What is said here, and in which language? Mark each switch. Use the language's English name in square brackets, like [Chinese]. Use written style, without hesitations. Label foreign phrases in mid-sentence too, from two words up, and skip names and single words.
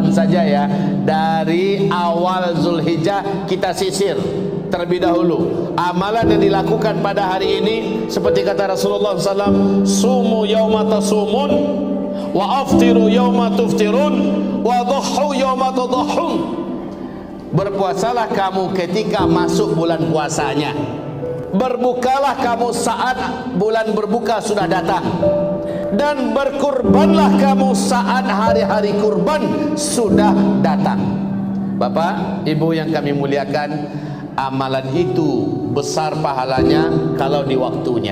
[Indonesian] saja ya. Dari awal Zulhijjah kita sisir terlebih dahulu amalan yang dilakukan pada hari ini, seperti kata Rasulullah SAW, [Arabic] صوموا يوم تصومون وأفطروا يوم تفطرون وضحوا يوم تضحون. [Indonesian] Berpuasalah kamu ketika masuk bulan puasanya, berbukalah kamu saat bulan berbuka sudah datang, dan berkurbanlah kamu saat hari-hari kurban sudah datang. Bapak, Ibu yang kami muliakan, amalan itu besar pahalanya kalau di waktunya.